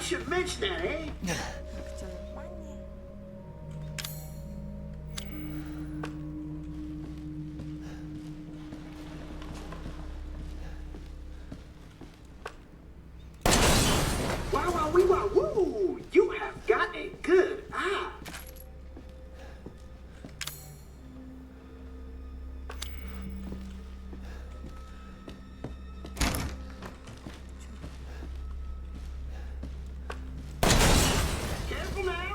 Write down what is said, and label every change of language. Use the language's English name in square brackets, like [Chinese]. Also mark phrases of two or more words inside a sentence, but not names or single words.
[English] mention that, eh? [Khmer] ខ្ជិលបាញ់ណា Wow, wow, wee, wow, woo! [English] You have got a good eye. Careful now.